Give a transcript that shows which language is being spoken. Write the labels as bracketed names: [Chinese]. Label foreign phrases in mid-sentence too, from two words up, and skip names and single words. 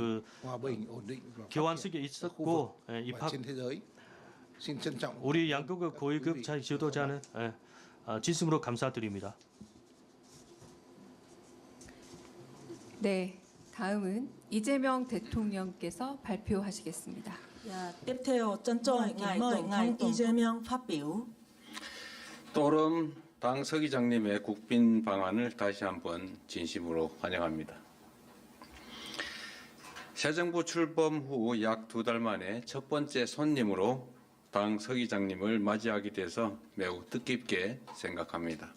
[Korean] 교환식이 있었고 우리 양국의 고위급 지도자는 진심으로 감사드립니다. 네, 다음은 이재명 대통령께서 발표하시겠습니다. [Vietnamese] Tiếp theo trân trọng kính mời ngài Lee Jae-myung phát biểu. [Korean] 또름 당 서기장님의 국빈 방안을 다시 한번 진심으로 환영합니다. 새 정부 출범 후 약 2달 만에 첫 번째 손님으로 당 서기장님을 맞이하게 돼서 매우 뜻깊게 생각합니다.